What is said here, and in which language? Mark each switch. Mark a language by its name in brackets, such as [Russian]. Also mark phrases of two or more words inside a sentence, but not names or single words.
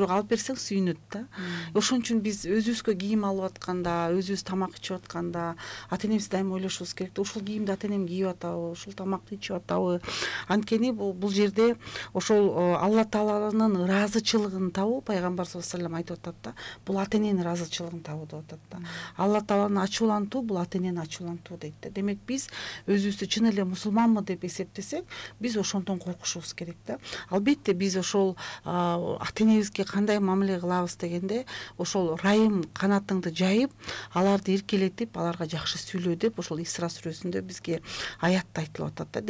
[Kyrgyz] Бирок алып берсең сүйүнөт да. Ошон үчүн биз өзүбүзгө кийим алып атканда, өзүбүз тамак ичип атканда ата энебиз дайыма ойлошубуз керек да, ушул кийимди ата энем кийип атабы, ушул тамакты ичип атабы. Анткени бул жерде ошол Алла Тааланын ыраазычылыгын табуу, пайгамбар [Arabic] صلى الله عليه وسلم [Kyrgyz] айтып атат да, бул ата эненин ыраазычылыгын табуу деп атат да. Алла Тааланы ачуулантуу бул ата энени ачуулантуу дейт да. Демек биз өзүбүздү чын эле мусулманмы деп эсептесек, биз ошондон коркушубуз керек да. Албетте биз ошол ата энебизге кандай мамиле кылабыз дегенде, ошол райым канатыңды жайып, аларды эркелетип, аларга жакшы сүйлөө деп ошол Исра сүрөсүндө бизге аятта айтылып атат да.